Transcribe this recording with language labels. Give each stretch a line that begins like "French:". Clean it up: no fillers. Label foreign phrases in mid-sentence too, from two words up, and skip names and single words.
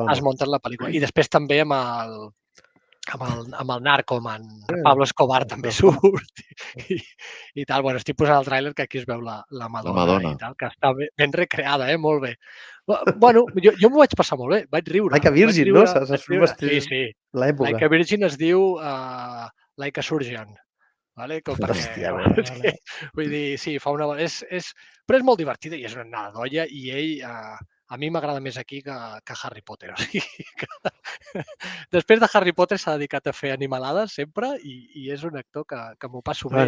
Catalan: Es munten la pel·lícula. I després també amb el narcoman, Pablo Escobar també surt i tal. Bueno, estic posant el tràiler que aquí es veu la Madonna i tal, que està ben recreada, molt bé. Bueno, jo m'ho vaig passar molt bé, vaig riure. Like a Virgin, no? Sí. Like a Virgin es diu Like a Surgeon. Hòstia, vull dir, sí, fa una... Però és molt divertida i és una anada d'olla i ell a mi m'agrada més aquí que Harry Potter. O sigui que... Després de Harry Potter s'ha dedicat a fer animalades sempre i és un actor que m'ho passo bé.